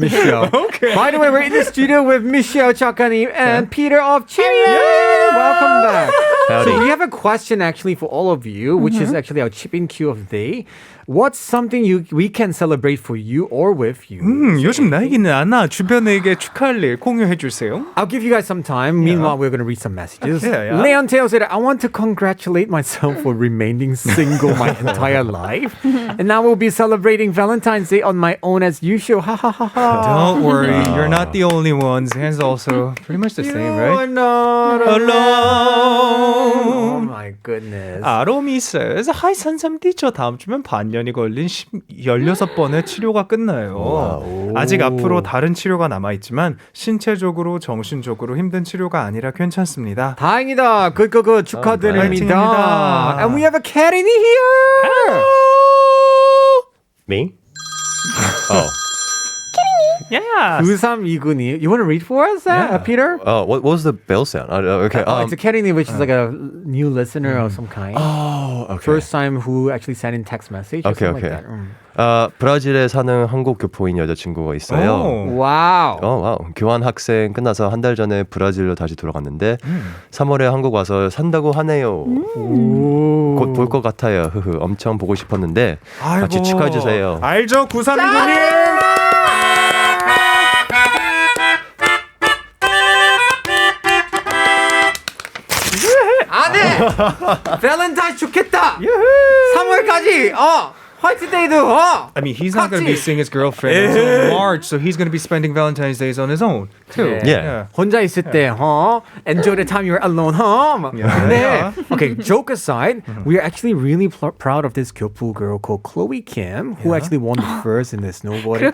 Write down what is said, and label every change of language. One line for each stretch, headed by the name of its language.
English: Michelle. Okay. By the way, we're in the studio with Michelle Chakanim and Peter of Chimmy. Welcome back. Howdy. So we have a question actually for all of you, which is actually our chip-in cue of the day. What's something we can celebrate for you or with you?
Korean: 요즘 나이기는 않아. 주변에게 축하할 일 공유해 주세요.
English: I'll give you guys some time. Meanwhile, we're going to read some messages. Okay, yeah. Leon Teo said, I want to congratulate myself for remaining single my entire life. And now we'll be celebrating Valentine's Day on my own as usual. Ha ha ha ha. Don't worry, you're not the only ones. Han's also pretty much the same, You're right? not Alone. Oh my goodness.
Korean: 아로미
English: says, Hi
Korean: 산삼디, 저 다음 주면 반년이 걸린 16번의 치료가 끝나요. 아직 앞으로 다른 치료가 남아있지만 신체적으로 정신적으로 힘든 치료가 아니라 괜찮습니다. 다행이다. 그 축하드립니다. 파이팅입니다.
English: And we have a cat in here. Me? Oh. Yeah. 9329. You want to read for us, Peter? Oh, what was the bell sound? Okay. It's a cat in here, which is like a new listener of some kind. Oh, okay. First time who actually sent in text message. Or Okay, something okay. Like that.
Korean: 브라질에 사는 한국 교포인 여자친구가 있어요.
English: Wow.
Korean: 와우. 교환 학생 끝나서 한 달 전에 브라질로 다시 돌아갔는데 3월에 한국 와서 산다고 하네요. 곧 볼 것 같아요. 엄청 보고 싶었는데 같이 축하해 주세요. 알죠, 9329님. 안 해! 발렌타인 좋겠다! 3월까지! 화이트데이도 어.
English: I mean, he's not going to be seeing his girlfriend until March, so he's going to be spending Valentine's Days on his own too. Yeah.
Korean: 혼자 있을 때,
English: enjoy the time you're alone, 네. Okay, joke aside, we are actually really proud of this Kpop girl called Chloe Kim, who actually won the first in the snowboarding